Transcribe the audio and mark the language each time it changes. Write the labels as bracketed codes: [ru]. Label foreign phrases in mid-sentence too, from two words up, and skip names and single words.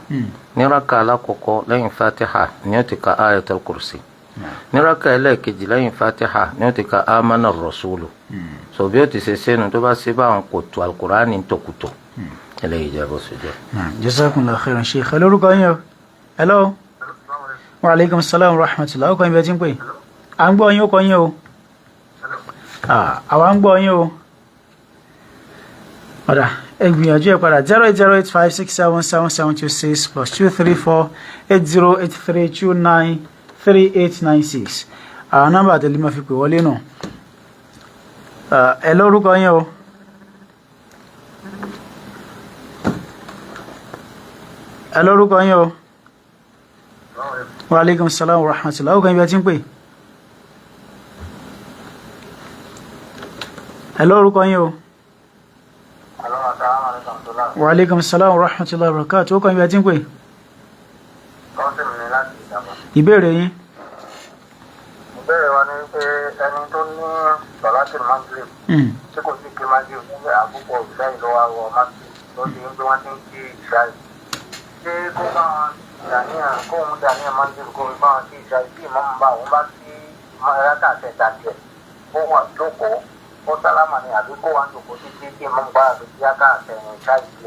[yo] Ní rákà alákọ̀ọ́kọ́ lẹ́yìn Fatiha ni ó ti ka Ayatul Kursi. Ní rákà ẹlẹ́ẹ̀kejì lẹ́yìn Fatiha ni ó ti ka Amana Rasulu. So bí ó ti ṣe sẹ́nu tó bá ṣe báwọn kò tó Al-Qur'an ní tòkùtò. Eléyìí jẹ́ bó ṣe jẹ́. [ar] جزاكم الله خيرا Sheikh. [yo] Lórúkọ yín o. Hello. [ar] وعليكم السلام ورحمة الله. [yo] Ó kọ́ yín bí ẹ ti ń pè. À ń gbọ́ yín, ó kọ́ yín o. Àwa ń gbọ́ yín o. Ọ̀dà ẹ gbìyànjú ẹ padà 08085677726 +234 8083293896. Àwọn nọ́mbà tẹ̀lé máa fi pè wọlé náà. Ẹ lórúkọ yín o. Ẹ lórúkọ yín o. [ar] وعليكم السلام ورحمة الله. [yo] Ó kàn bí ẹ ti ń pè. Ẹ lórúkọ yín o. [ar] وعليكم السلام ورحمة الله وبركاته. [yo] Ó kàn bí ẹ ti ń pè. Ìbéèrè yín. Ìbéèrè wa ni pé ẹni tó ní sọ̀láṣì Maghrib tí kò sí kí Maghrib ní àkókò ìṣáì lọ́wọ́ àwọ̀ Maghrib tó ti ń gbé wọ́n ti ń kí ìṣáì. Ṣé kó bá wọn dàníyàn kóun dàníyàn Maghrib kó bá wọn kí ìṣáì bí ìmọ̀ ń bá òun bá sí ẹ̀ráta àtẹ̀dá tiẹ̀ kó wà jókòó ó sálámà ni àbí kó wà jókòó títí kí ìmọ̀ ń bá àbí kí á ká àtẹ̀yìn ìṣáì tiẹ̀.